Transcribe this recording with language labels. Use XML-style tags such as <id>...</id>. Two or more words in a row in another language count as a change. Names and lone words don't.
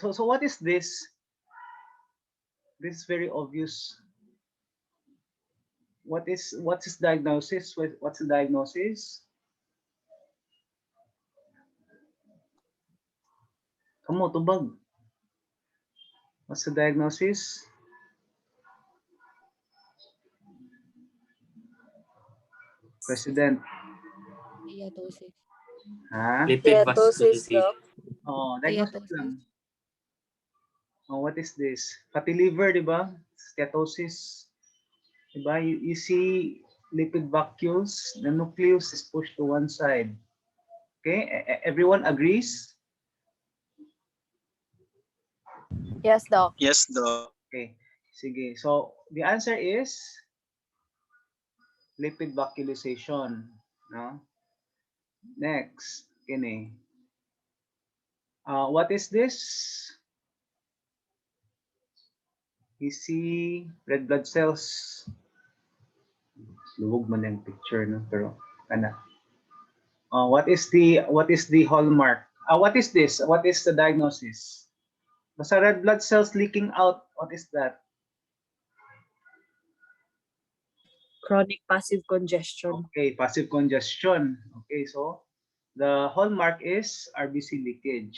<en>So what is this? This is very obvious. What's diagnosis? What's the diagnosis? Come on, tubag. What's the diagnosis? President. Steatosis. Lipid vascularity. Oh, diagnosis Steatosis. lang. Oh, what is this? Fatty liver,</en> <tl>di ba?</tl> <en>Steatosis.</en> <tl>Di ba?</tl> <en>You see lipid vacuoles, the nucleus is pushed to one side. Okay, everyone agrees? Yes, Doc. Yes, Doc. Okay, sige. So, the answer is lipid vacuolization. No? Next, kini. What is this? You see red blood cells.</en> <ceb>Luwag man yung picture, no?</ceb> <en>Pero, ana. What is the hallmark? What is this? What is the diagnosis? Basta red blood cells leaking out. What is that? Chronic passive congestion. Okay, passive congestion. Okay, so the hallmark is RBC leakage.</en>